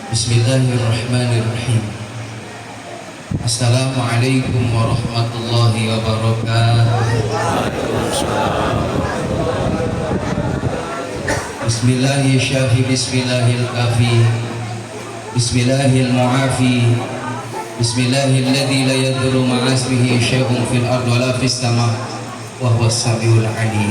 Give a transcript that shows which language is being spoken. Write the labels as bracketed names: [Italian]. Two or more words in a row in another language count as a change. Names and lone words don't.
[Arabic] بسم الله الرحمن الرحيم. السلام عليكم ورحمة الله وبركاته. بسم الله الشافي بسم الله الكافي بسم الله المعافي بسم الله الذي لا يضر مع اسمه شيء في الأرض ولا في السماء وهو السميع العليم.